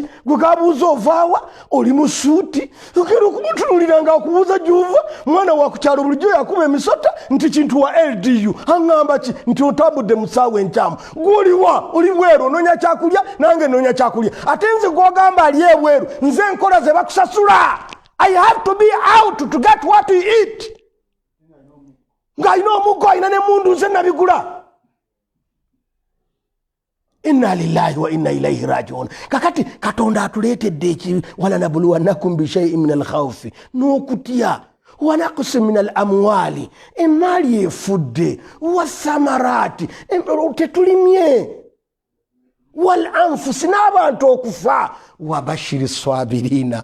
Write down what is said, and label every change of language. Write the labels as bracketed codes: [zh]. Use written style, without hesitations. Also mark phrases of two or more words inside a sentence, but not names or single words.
[lg] Gwe kabuuza ovaawa, oli mu suuti, ogenda okumutunuulira nga akubuuza gy'ova. Mwana wakukyalo bulijjo yakuba emisota nti kintu wa LDU aŋŋamba ki nti otambudde mu ssaawa enkyamu. Gw'oliwa? Oli bweru onoonya kyakulya, nange noonya kyakulya. Ate nze gw'ogamba ali ebweru, nze enkola ze bakusasula. [en] I have to be out to get what to eat. [lg] Ng'alina omuggo alina n'emmundu nze nabigula. [ar] إنا لله وإنا إليه راجعون. [lg] Kakati Katonda atuleetedde eki [ar] ولنبلونكم بشيء من الخوف ونقص من الأموال, [lg] emmaali efudde, [ar] والثمرات والأنفس, [lg] n'abantu okufa, [ar] وبشر الصابرين.